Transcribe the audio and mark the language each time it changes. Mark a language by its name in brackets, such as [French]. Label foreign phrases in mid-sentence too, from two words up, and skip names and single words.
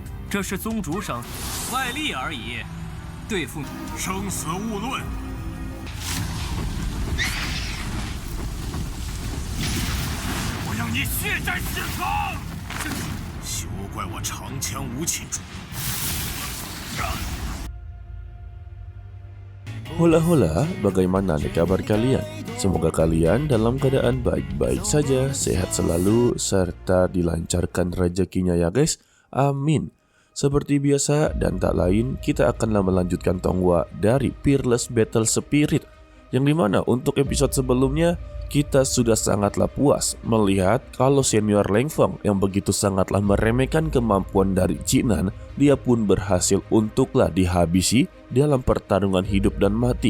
[Chinese] 这是宗主赏外力而已，对付生死勿论。我要你血债血偿！休怪我长枪无情主。 [Indonesian] Hola, bagaimana nih kabar kalian? Semoga kalian dalam keadaan baik-baik saja, sehat selalu, serta dilancarkan rezekinya ya guys. Amin. Seperti biasa dan tak lain, kita akanlah melanjutkan Tonghua dari Peerless Battle Spirit, yang dimana untuk episode sebelumnya kita sudah sangatlah puas melihat kalau senior Leng Feng yang begitu sangatlah meremehkan kemampuan dari Jinan, dia pun berhasil untuklah dihabisi dalam pertarungan hidup dan mati.